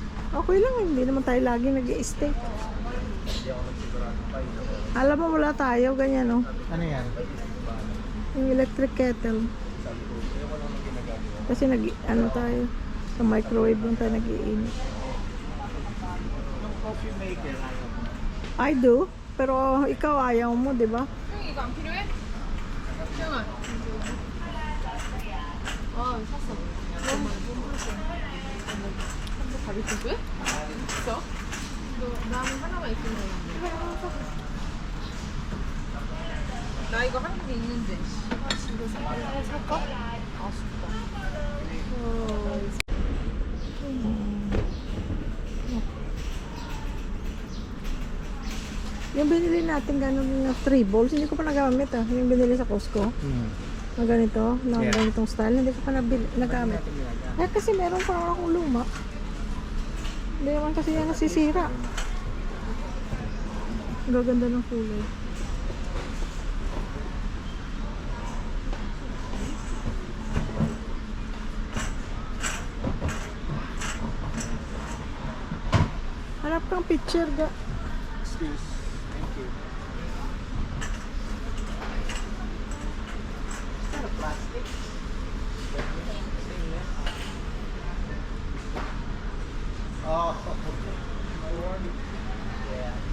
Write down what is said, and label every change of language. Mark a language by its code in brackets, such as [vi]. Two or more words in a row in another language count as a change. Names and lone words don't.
[tl] Okay lang, hindi naman tayo lagi nag-i-steak. Alam mo, wala tayo, ganyan oh. Ano yan? Yung [en] electric kettle. [tl] Kasi ano tayo, sa microwave lang tayo nag-iinit. Yung [en] coffee maker, [tl] ayaw mo. [en] I do, [tl] pero ikaw ayaw mo, di ba? [ko] 이거 안 필요해? 수영아. 아, 샀어. 너무 많이 샀어. 한번 가게 있어? 있어? 너 나는 하나만 있으면 나 이거 한 개 있는데. 아, 진짜 살까? 아쉽다. [tl] Yung binili natin ganun na 3 bowls, hindi ko pa nagamit ah. Yung binili sa Costco, na ganito, na [en] Yeah. [tl] ganitong style, hindi ko pa nagamit. Eh kasi meron pa naman akong luma. Hindi naman kasi yan nasisira. Ang gaganda ng kulay. Harap kang picture ga. [en] Excuse. Thank you. Is that a plastic? Oh, yeah.